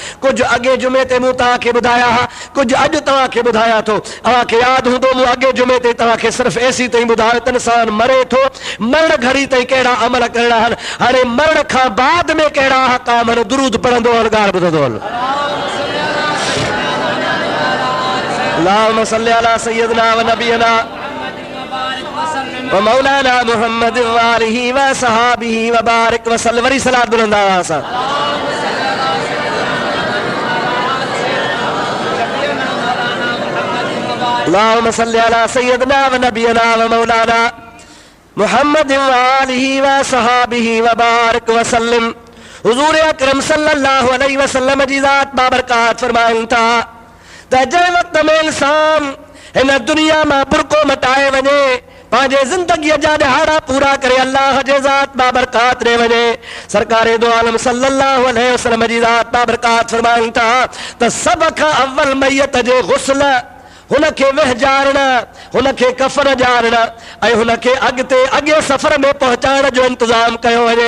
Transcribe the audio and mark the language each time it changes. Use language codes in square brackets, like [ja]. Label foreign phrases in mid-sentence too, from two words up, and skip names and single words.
[sd] कुझु अॻे जुमे ते मूं तव्हांखे ॿुधाया हुआ, कुझु अॼु तव्हांखे ॿुधायां थो। तव्हांखे यादि हूंदो मूं अॻे जुमे ते तव्हांखे सिर्फ़ु एसी ताईं ॿुधायो त इंसानु मरे थो, मरण घड़ी ताईं कहिड़ा अमल करणा आहिनि, हाणे मरण खां बाद में कहिड़ा अहकाम आहिनि। दुरूद पढ़ंदो हल, ॻाल्हि ॿुधंदो हल। [ar] اللهم صل على سيدنا ونبينا ومولانا محمد وآله وصحبه وبارك وسلم. [sd] वरी सलात बुलंदा असां। [ar] اللهم صل على سيدنا ونبينا ومولانا محمد وآله وصحبه وبارك وسلم. [sd] हुजूर अकरम [ar] صلى الله عليه وسلم [sd] जी ज़ात बाबरकात फरमाइनि था त जंहिं वक़्त में इंसान हिन दुनिया मां बुरको मटाए वञे, पंहिंजे ज़िंदगीअ जा ॾहाड़ा पूरा करे अल्लाह जे ज़ात बाबरकात ॾे वञे, सरकारे दो आलम [ar] صلى الله عليه وسلم [sd] जी ज़ात बाबरकात फरमाइनि था त सभ खां अव्वल मैयत जे गुस्ल, हुनखे वहजारण, हुनखे कफन ॼारण ऐं हुनखे अॻे सफ़र में पहुचाइण जो इंतज़ाम कयो वञे।